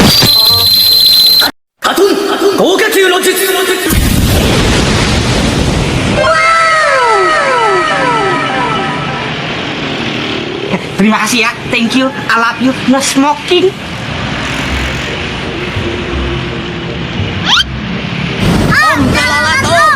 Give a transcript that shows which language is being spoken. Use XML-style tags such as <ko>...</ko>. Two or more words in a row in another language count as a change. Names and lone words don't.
<ja>カトン豪華級の術。</ja> <id>Terima kasih ya,</id> <en>thank you, I love you, no smoking.</en> <id>Om telolet om.</id>